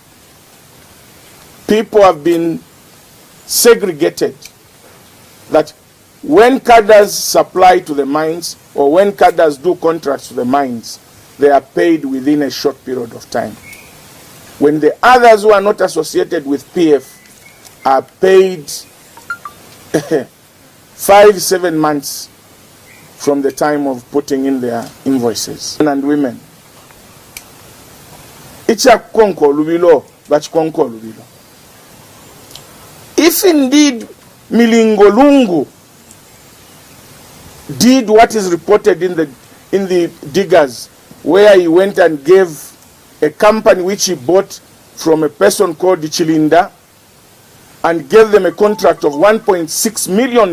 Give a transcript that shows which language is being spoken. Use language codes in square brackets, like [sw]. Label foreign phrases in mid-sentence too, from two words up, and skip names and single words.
[en] People have been segregated that when cadres supply to the mines or when cadres do contracts to the mines, they are paid within a short period of time. When the others who are not associated with PF are paid 5-7 months from the time of putting in their invoices. Men and women. [bem] Ichakonko lubilo, bachikonko lubilo. [en] If indeed Milingolungu did what is reported in the diggers, where he went and gave a company which he bought from a person called Chilinda and gave them a contract of $1.6 million